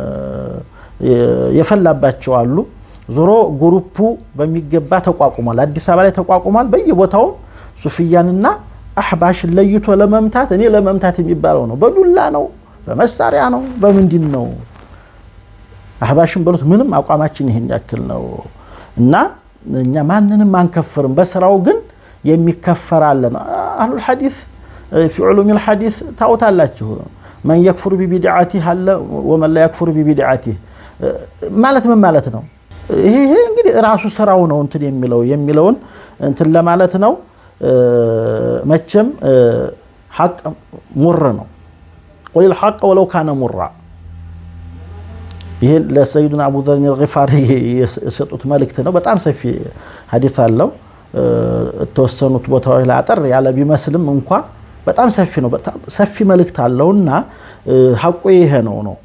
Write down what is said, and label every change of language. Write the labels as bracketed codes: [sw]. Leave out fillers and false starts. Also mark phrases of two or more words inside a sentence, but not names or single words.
[am] የፈላባቸው አሉ። ዞሮ ግሩፑ በሚገባ ተቋቁሟል። አዲስ አበባ ላይ ተቋቁሟል። በየቦታው ሱፊያንና አህባሽን ለይቶ ለመምታት እኔ ለመምታት የሚባለው ነው በዱላ ነው በመሳሪያ ነው በምንድን ነው? አህባሽን በሉት ምንም አቋማችን ይሄን ያክል ነው። እና እኛ ማንንም አንከፍርም። በስራው ግን የሚከፈራለን። [ar] أهل الحديث في علوم الحديث [am] ታውታላችሁ። [ar] من يكفر ببدعته [am] አለ [ar] ومن لا يكفر ببدعته [am] ማለት ምን ማለት ነው? ይሄ እንግዲህ ራሱ ስራው ነው እንትን የሚለውን እንትን ለማለት ነው። መቼም ሐቅ ሙር ነው። [ar] قل الحق ولو كان مرا [am] ይሄ ለሰይዱና አቡ ዘር الغفاري የሰጡት መልእክት ነው። በጣም ሰፊ ሐዲስ አለው። ተወሰኑት ቦታዎች ላይ አጠር ያለ ቢመስልም እንኳን በጣም ሰፊ ነው። በጣም ሰፊ መልእክት አለውና ሐቁ ይሄ ነው